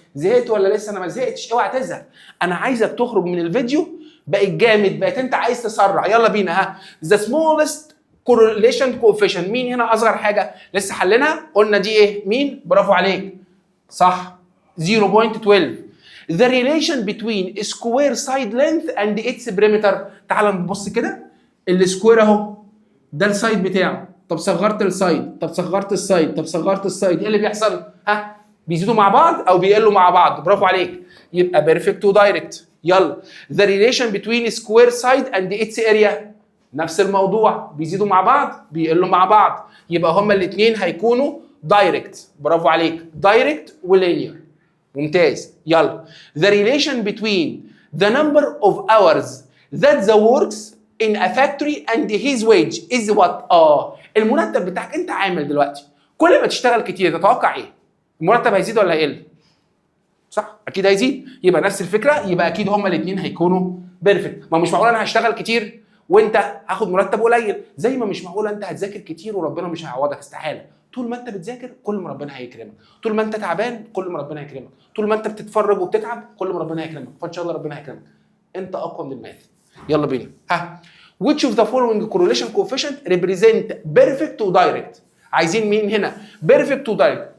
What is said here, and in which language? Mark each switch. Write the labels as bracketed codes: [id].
[ar] زهقت ولا لسه؟ انا ما زهقتش، اوعى تزهق. انا عايزك تخرج من الفيديو بقيت جامد، بقيت انت عايز تسرع. يلا بينا. ها [en] the smallest correlation coefficient، [ar] مين هنا اصغر حاجه؟ لسه حلينها قلنا دي ايه؟ مين؟ برافو عليك، صح، 0.12. [en] The relation between square side length and its perimeter. [ar] تعال نبص كده، السكوير اهو ده السايد بتاعه. طب صغرت السايد، طب صغرت السايد، طب صغرت السايد، ايه اللي بيحصل؟ ها بيزيدوا مع بعض او بيقلوا مع بعض. برافو عليك، يبقى بيرفكت ودايركت. يلا [en] the relation between square side and its area، [ar] نفس الموضوع، بيزيدوا مع بعض بيقلوا مع بعض. يبقى هما الاثنين هيكونوا دايركت. برافو عليك، دايركت ولينير. ممتاز. يلا [en] the relation between the number of hours that the works in a factory and his wage is what؟ [ar] المرتب بتاعك، انت عامل دلوقتي كل ما تشتغل كتير تتوقع ايه؟ المرتب هيزيد ولا هيقل؟ صح؟ اكيد هيزيد. يبقى نفس الفكره، يبقى اكيد هما الاثنين هيكونوا بيرفكت. ما مش معقول انا هشتغل كتير وانت هاخد مرتب قليل، زي ما مش معقول انت هتذاكر كتير وربنا مش هيعوضك، استحاله. طول ما انت بتذاكر كل ما ربنا هيكرمك، طول ما انت تعبان كل ما ربنا هيكرمك، طول ما انت بتتفرج وبتتعب كل ما ربنا هيكرمك، فان شاء الله ربنا هيكرمك. انت اقوى من الماث. يلا بينا. [en] ها which of the following correlation coefficient represent perfect و direct؟ [ar] عايزين مين هنا؟ [en] perfect و direct.